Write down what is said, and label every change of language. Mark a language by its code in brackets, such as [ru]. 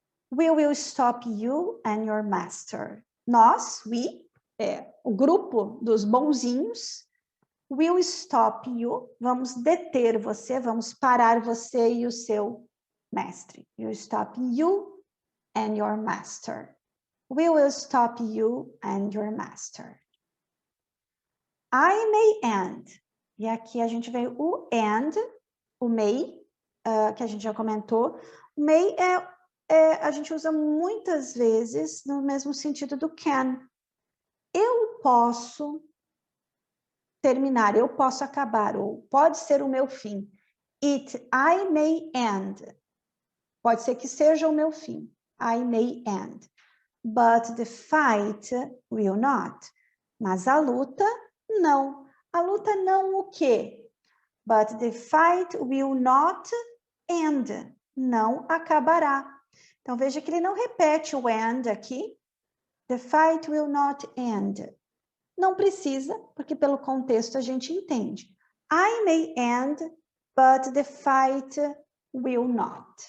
[en] We will stop you and your master. [pt] Nós, we, o grupo dos bonzinhos, [en] will stop you, [pt] vamos deter você, vamos parar você e o seu mestre. [en] We'll stop you and your master. We will stop you and your master. I may end. [pt] E aqui a gente vê o and, o may, que a gente já comentou. May a gente usa muitas vezes no mesmo sentido do can. Eu posso terminar, eu posso acabar, ou pode ser o meu fim. [en] I may end. [pt] Pode ser que seja o meu fim. [en] I may end. But the fight will not. [pt] Mas a luta, não. A luta não o quê? [en] But the fight will not end. [pt] Não acabará. Então, veja que ele não repete o end aqui. [en] The fight will not end. [pt] Não precisa, porque pelo contexto a gente entende. [en] I may end, but the fight will not.